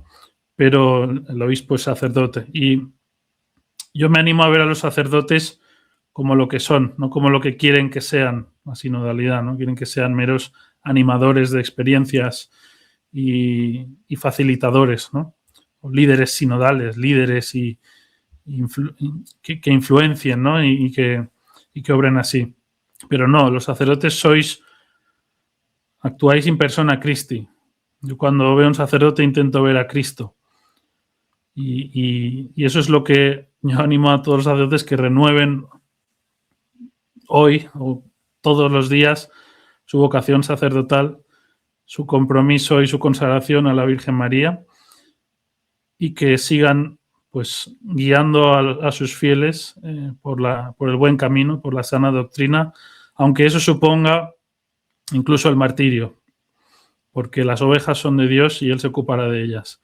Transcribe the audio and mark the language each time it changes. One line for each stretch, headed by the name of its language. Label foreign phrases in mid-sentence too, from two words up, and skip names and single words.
Spanish: Pero el obispo es sacerdote. Y yo me animo a ver a los sacerdotes como lo que son, no como lo que quieren que sean, la sinodalidad, ¿no? Quieren que sean meros animadores de experiencias y facilitadores, ¿no? O líderes sinodales, líderes que influencien, ¿no? y que obren así. Pero no, los sacerdotes actuáis
Latin: in persona Christi.
Spanish: Yo cuando veo a un sacerdote intento ver a Cristo. Y eso es lo que yo animo a todos los sacerdotes que renueven hoy o todos los días su vocación sacerdotal, su compromiso y su consagración a la Virgen María y que sigan pues guiando a sus fieles por el buen camino, por la sana doctrina, aunque eso suponga incluso el martirio, porque las ovejas son de Dios y Él se ocupará de ellas.